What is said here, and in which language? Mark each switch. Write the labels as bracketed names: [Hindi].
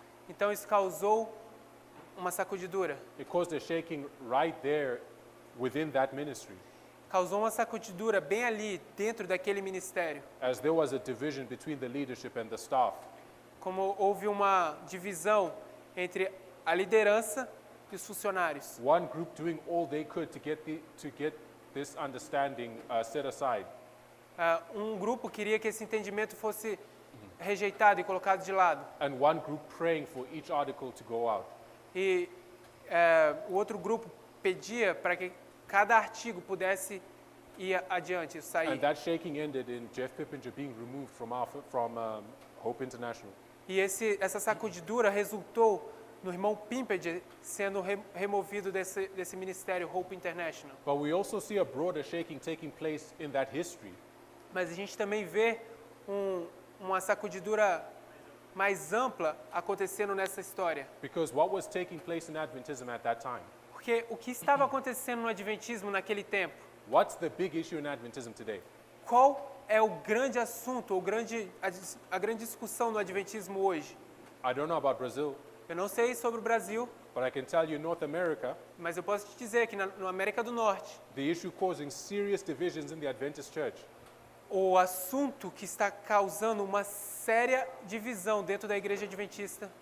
[Portuguese] Então isso causou uma sacudidura. [English] It caused a shaking right there within that ministry, [Portuguese] Causou uma sacudidura bem ali, dentro daquele ministério. [English] as there was a division between the leadership and the staff. [Portuguese] Como houve uma divisão entre a liderança e os funcionários. [English] One group doing all they could to get this understanding set aside, [Portuguese] Um grupo queria que esse entendimento fosse rejeitado e colocado de lado. [English] and one group praying for each article to go out. [Portuguese] E o outro grupo pedia para que cada artigo pudesse ir adiante, sair. [English] And that shaking ended in Jeff Pippinger being removed from Hope International. [Portuguese] E essa sacudidura resultou no irmão Pimpinger sendo removido desse ministério Hope International. [English] But we also see a broader shaking taking place in that history, [Portuguese] Mas a gente também vê uma sacudidura mais ampla acontecendo nessa história. [English] because what was taking place in Adventism at that time? [Portuguese] Porque o que estava acontecendo no Adventismo naquele tempo? [English] What's the big issue in Adventism today? [Portuguese] Qual é o grande assunto, a grande discussão no Adventismo hoje? [English] I don't know about Brazil, [Portuguese] Eu não sei sobre o Brasil, [English] but I can tell you in North America, [Portuguese] mas eu posso te dizer que na América do Norte, [English] the issue causing serious divisions in the Adventist church [Portuguese] o assunto que está causando uma séria divisão dentro da igreja adventista